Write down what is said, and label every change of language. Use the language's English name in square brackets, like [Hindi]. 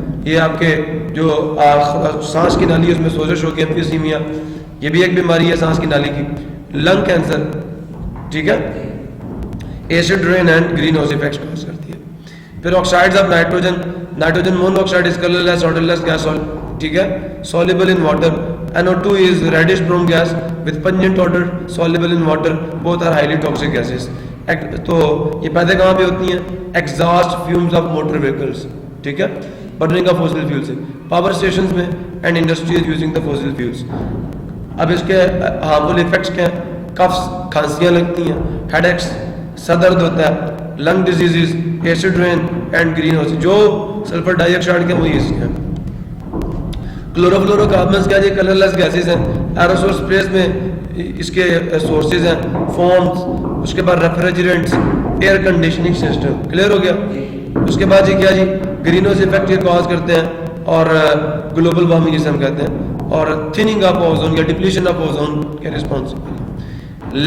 [Urdu] یہ آپ کے جو سانس کی نالی ہے اس میں سوزش ہوگی، ایمفیسیمیا، یہ بھی ایک بیماری ہے سانس کی نالی کی. [English] lung cancer, ٹھیک ہے، acid rain and green house effects cause [Urdu] کرتی ہے. [English] پھر oxides of nitrogen monoxide is colourless odorless gas, ٹھیک ہے، soluble in water. NO2 is reddish brown gas with pungent odor, soluble in water. Both are highly toxic gases. [Urdu] تو یہ پیدا کہاں پہ ہوتی ہیں؟ [English] Exhaust fumes of motor vehicles, ٹھیک ہے، burning of fossil fuel سے، پاور اسٹیشنز میں and industries using the fossil fuels. [Urdu] اب اس کے ہارمفل ایفیکٹس کیا ہیں؟ کفس، کھانسیاں لگتی ہیں، ہیڈ ایکس، سر درد ہوتا ہے، [English] Lung diseases, acid rain and green house. [Urdu] جو سلفر ڈائی آکسائڈ کے وہی اس کے ہیں. کلورو فلورو کاربنس کیا جی؟ کلرلیس گیسز ہیں. ایروسول اسپریز میں اس کے سورسز ہیں، فومز، اس کے بعد ریفریجرینٹس، ایئر کنڈیشننگ سسٹم. کلیئر ہو گیا؟ اس کے بعد جی کیا جی؟ گرین ہاؤس ایفیکٹ یہ کاز کرتے ہیں اور گلوبل وارمنگ جسے ہم کہتے ہیں، اور تھننگ آف اوزون یا ڈپلیشن آف اوزون کے رسپانسبل.